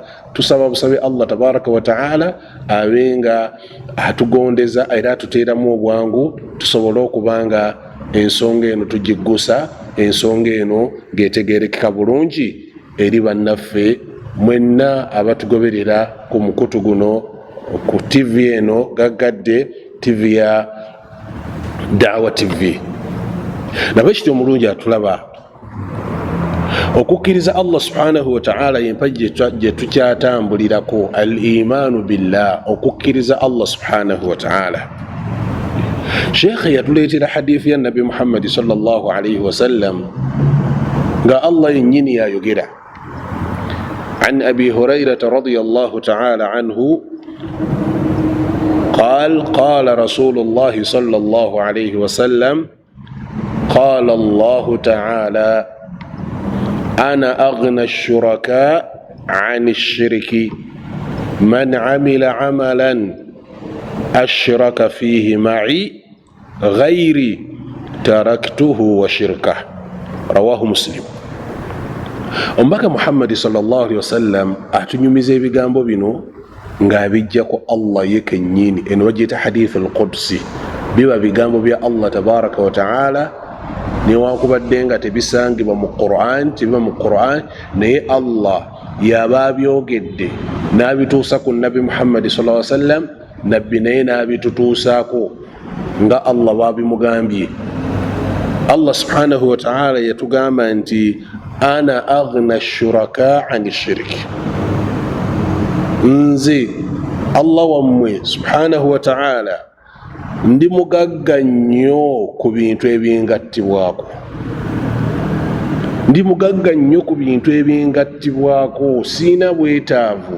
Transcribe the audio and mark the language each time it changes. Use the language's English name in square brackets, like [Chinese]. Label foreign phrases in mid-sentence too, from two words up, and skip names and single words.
[Ganda] Tusaba busabe [Arabic] الله تبارك وتعالى [Ganda] abenga atugondeza era atuteeramu obwangu tusobole okubanga ensonga eno tugiggusa, ensonga eno ng'etegeerekeka bulungi eri bannaffe mwenna abatugoberera ku mukutu guno ku TV eno gaggadde, TV ya Da'wa TV. Nabwe kityo omulungi atulaba, okukkiriza [Arabic] الله سبحانه وتعالى [Ganda] y'empagi gye tukyatambulirako, [Arabic] الإيمان بالله, [Ganda] okukkiriza [Arabic] الله سبحانه وتعالى. [Ganda] Sheekh yatuleetera hadithi ya Nabi Muhammad [Arabic] صلى الله عليه وسلم [Ganda] nga Allah yennyini yayogera. [Arabic] عن أبي هريرة رضي الله تعالى عنه قال قال رسول الله صلى الله عليه وسلم قال الله تعالى أنا أغنى الشركاء عن الشرك من عمل عملا أشرك فيه معي غيري تركته وشركه رواه مسلم. [Ganda] Omubaka Muhammad [Arabic] صلى الله عليه وسلم [Ganda] atunyumiza ebigambo bino ng'abijjako Allah ye kennyini. Eno bagiyita [Arabic] الحديث القدسي, [Ganda] biba bigambo bya [Arabic] الله تبارك وتعالى [Ganda] newankubadde nga tebisangibwa mu Qur'an, tebiba mu Qur'an, naye Allah yaba abyogedde n'abituusa ku Nabi Muhammad [Arabic] صلى الله عليه وسلم, [Ganda] nabbi naye n'abitutuusaako nga Allah babimugambye. [Arabic] الله سبحانه وتعالى [Ganda] yatugamba nti [Arabic] أنا أغنى الشركاء عن الشرك, [Ganda] nze Allah wammwe [Arabic] سبحانه وتعالى [Ganda] ndi mugagga nnyo ku bintu ebingattibwako, ndi mugagga nnyo ku bintu ebingattibwako, siina bwetaavu.